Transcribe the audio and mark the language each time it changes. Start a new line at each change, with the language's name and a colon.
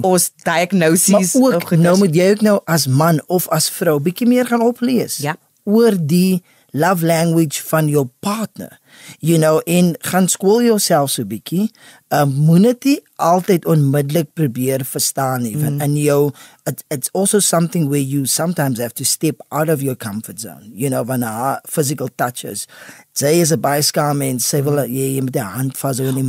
Afrikaans: ons diagnoses. Maar ook, nou moet jy ook nou as man of as vrou bietjie meer gaan oplees. Ja. Oor die love language van jou partner? You know, en gaan skool jouself so bietjie. Moet dit nie altyd onmiddellik probeer verstaan nie.
English: And it's also something where you sometimes have to step out of your comfort zone. You know, van haar physical touches.
Afrikaans: Sy is 'n baie skaam en sy wil jy met die hand vashou in die